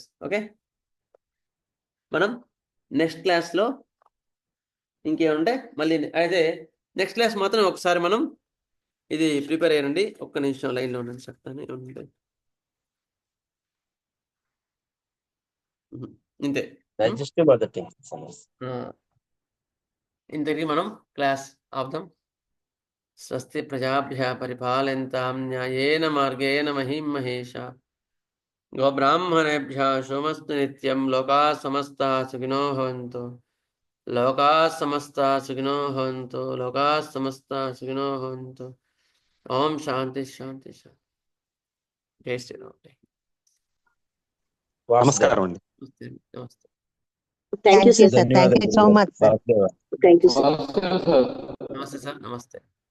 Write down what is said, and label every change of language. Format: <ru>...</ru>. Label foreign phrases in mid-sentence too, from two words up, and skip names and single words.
<te>ఓకే, మనం నెక్స్ట్ క్లాస్లో ఇంకేముంటే మళ్ళీ అయితే</te> <en>next class</en> <te>మాత్రం ఒకసారి మనం ఇది ప్రిపేర్ అయ్యానండి. ఒక్క నిమిషం లైన్లో ఉన్నాను చెప్తాను. ఇంతే, ఇంతకీ మనం క్లాస్ ఆపుదాం.</te> <sa>స్వస్తి ప్రజాభ్యः పరిపాలయంతాం న్యాయేన మార్గేణ మహిం మహేషా. గోబ్రాహ్మణేభ్యः శుభమస్తు నిత్యం. లోకాः సమస్తాः సుఖినో భవంతు. లోకాः సమస్తాः సుఖినో భవంతు. లోకాः సమస్తాः సుఖినో భవంతు. ఓం శాంతి శాంతి శాంతి.</sa> <hi>జై శ్రీరామ్.</hi> <te>నమస్కారం అండి. నమస్తే.</te> <en>Thank you sir, thank you so much sir. Thank you sir.</en> <te>నమస్తే సార్, నమస్తే.</te>